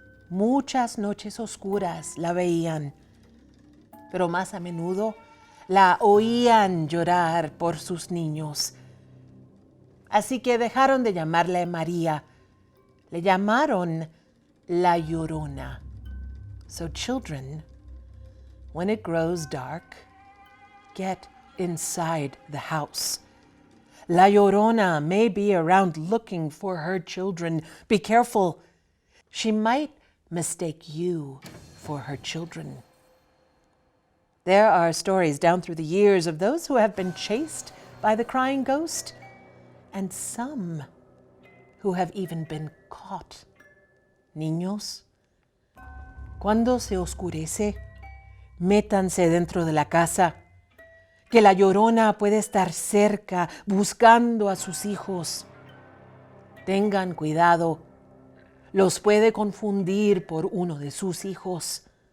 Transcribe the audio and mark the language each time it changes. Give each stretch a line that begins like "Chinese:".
Spanish: Muchas noches oscuras la veían, pero más a menudo la oían llorar por sus niños. Así que dejaron de llamarle María. Le llamaron La Llorona.
English: So children, when it grows dark, get inside the house. La Llorona may be around looking for her children. Be careful. She might mistake you for her children. There are stories down through the years of those who have been chased by the crying ghost, and some who have even been caught.
Spanish: Niños, cuando se oscurece, métanse dentro de la casa, que la Llorona puede estar cerca buscando a sus hijos. Tengan cuidado, los puede confundir por uno de sus hijos.